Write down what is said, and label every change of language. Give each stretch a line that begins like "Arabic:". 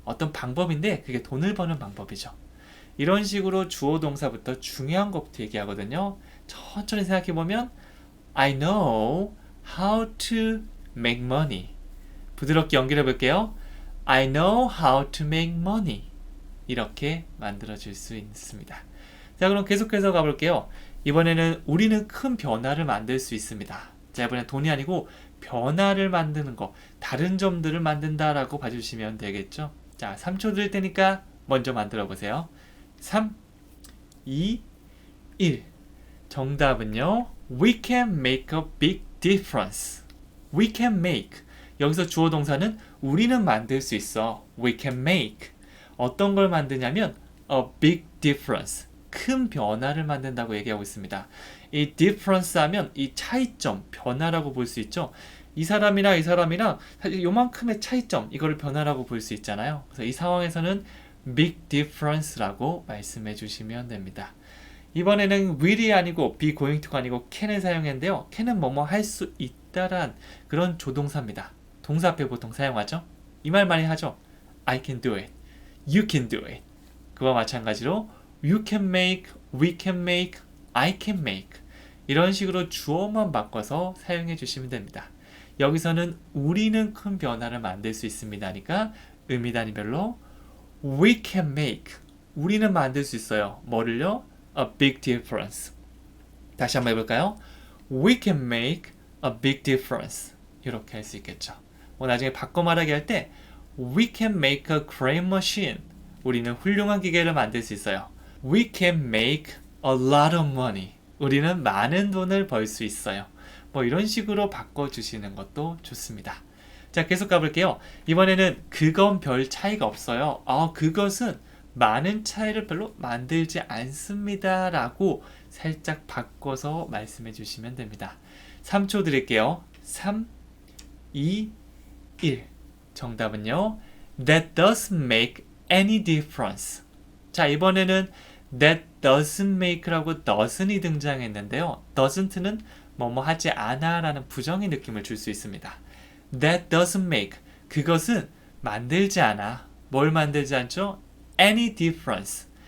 Korean: 어떤 방법인데 그게 돈을 버는 방법이죠. 이런 식으로 주어 동사부터 중요한 것부터 얘기하거든요. 천천히 생각해 보면
English: I know how to make money.
Korean: 부드럽게 연결해 볼게요.
English: I know how to make money.
Korean: 이렇게 만들어 줄 수 있습니다. 자, 그럼 계속해서 가볼게요. 이번에는 우리는 큰 변화를 만들 수 있습니다. 자, 이번엔 돈이 아니고 변화를 만드는 거, 다른 점들을 만든다라고 봐주시면 되겠죠. 자, 3초 드릴 테니까 먼저 만들어 보세요. 3, 2, 1. 정답은요.
English: We can make a big difference. We can make.
Korean: 여기서 주어 동사는 우리는 만들 수 있어.
English: We can make.
Korean: 어떤 걸 만드냐면
English: a big difference.
Korean: 큰 변화를 만든다고 얘기하고 있습니다. 이 difference 하면 이 차이점, 변화라고 볼 수 있죠. 이 사람이랑 이 사람이랑 사실 요만큼의 차이점, 이거를 변화라고 볼 수 있잖아요. 그래서 이 상황에서는 big difference라고 말씀해 주시면 됩니다. 이번에는 will이 아니고 be going to가 아니고 can을 사용했는데요. can은 뭐뭐 할 수 있다란 그런 조동사입니다. 동사 앞에 보통 사용하죠. 이 말 많이 하죠.
English: I can do it. You can do it.
Korean: 그와 마찬가지로
English: you can make, we can make, I can make.
Korean: 이런 식으로 주어만 바꿔서 사용해 주시면 됩니다. 여기서는 우리는 큰 변화를 만들 수 있습니다니까 의미 단위별로
English: we can make.
Korean: 우리는 만들 수 있어요. 뭐를요?
English: A big difference.
Korean: 다시 한번 해볼까요?
English: We can make a big difference.
Korean: 이렇게 할 수 있겠죠. 나중에 바꿔 말하기 할 때
English: We can make a great machine.
Korean: 우리는 훌륭한 기계를 만들 수 있어요.
English: We can make a lot of money.
Korean: 우리는 많은 돈을 벌 수 있어요. 이런 식으로 바꿔주시는 것도 좋습니다. 자, 계속 가볼게요. 이번에는 그건 별 차이가 없어요. 그것은 많은 차이를 별로 만들지 않습니다. 라고 살짝 바꿔서 말씀해 주시면 됩니다. 3초 드릴게요. 3, 2, 1. 정답은요.
English: That doesn't make any difference.
Korean: 자, 이번에는
English: that doesn't make
Korean: 라고 doesn't이 등장했는데요. doesn't는 뭐뭐 하지 않아 라는 부정의 느낌을 줄 수 있습니다.
English: That doesn't make.
Korean: 그것은 만들지 않아. 뭘 만들지 않죠?
English: Any difference.